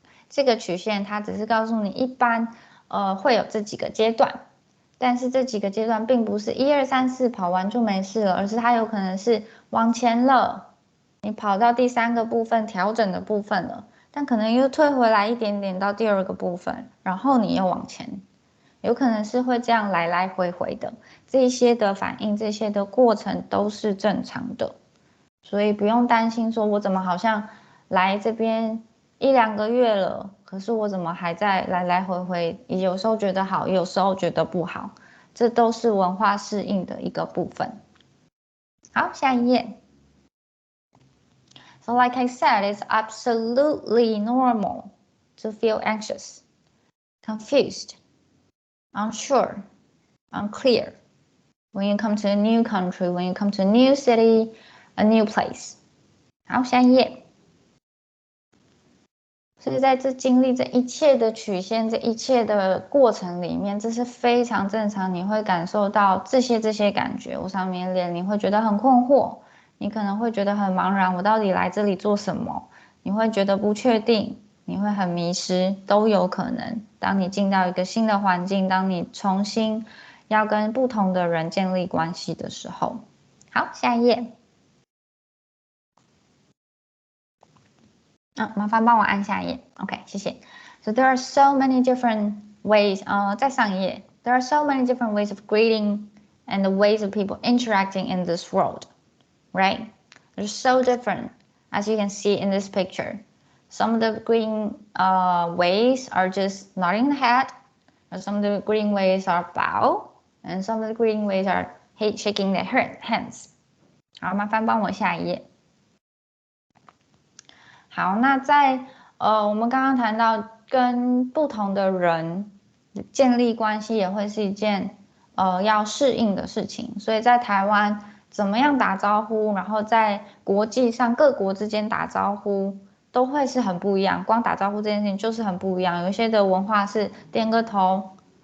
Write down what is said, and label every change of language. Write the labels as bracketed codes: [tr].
[zh] 这个曲线它只是告诉你一般会有这几个阶段，但是这几个阶段并不是1、2、3、4跑完就没事了，而是它有可能是往前了，你跑到第3个部分调整的部分了，但可能又退回来一点点到第2个部分，然后你又往前，有可能是会这样来来回回的，这些的反应，这些的过程都是正常的，所以不用担心说我怎么好像来这边1、2个月了，可是我怎么还在来来回回，有时候觉得好，有时候觉得不好，这都是文化适应的一个部分。好，下一页。 [en] So like I said, it's absolutely normal to feel anxious, confused, unsure, unclear when you come to a new country, when you come to a new city, a new place. [zh] 好，下一页。所以在这经历这一切的曲线，这一切的过程里面，这是非常正常，你会感受到这些感觉。我上面练，你会觉得很困惑，你可能会觉得很茫然，我到底来这里做什么？你会觉得不确定，你会很迷失，都有可能。当你进到一个新的环境，当你重新要跟不同的人建立关系的时候。好，下一页。麻烦帮我按下一页。OK， 谢谢。 [en] So there are so many different ways. [zh] 再上一页。 [en] There are so many different ways of greeting and the ways of people interacting in this world, right? They're so different, as you can see in this picture. Some of the greeting ways are just nodding the head, and some of the greeting ways are bow, and some of the greeting ways are shaking their hands. [zh] 好，麻烦帮我下一页。好，那在我们刚刚谈到跟不同的人建立关系也会是一件要适应的事情，所以在台湾怎么样打招呼，然后在国际上各国之间打招呼都会是很不一样，光打招呼这件事情就是很不一样，有一些的文化是点个头，